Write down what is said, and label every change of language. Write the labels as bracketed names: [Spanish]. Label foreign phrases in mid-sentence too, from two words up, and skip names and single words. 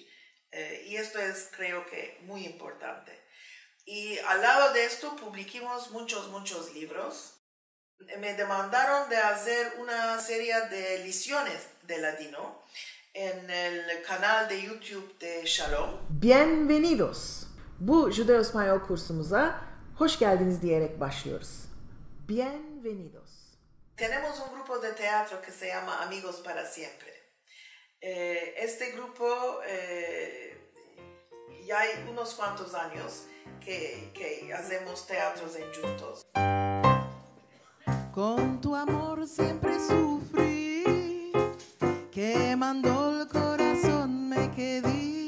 [Spanish] Y esto es, creo que, muy importante. Y al lado de esto, publicamos muchos libros. Me demandaron de hacer una serie de lecciones de ladino en el canal de YouTube de Shalom. Bienvenidos. [Turkish] Bu Judeo-İspanyol kursumuza hoş geldiniz diyerek başlıyoruz. [Spanish] Bienvenidos. Tenemos un grupo de teatro que se llama Amigos para Siempre. Este grupo ya hay unos cuantos años que hacemos teatros en juntos. Con tu amor siempre sufrí, quemando el corazón me quedé.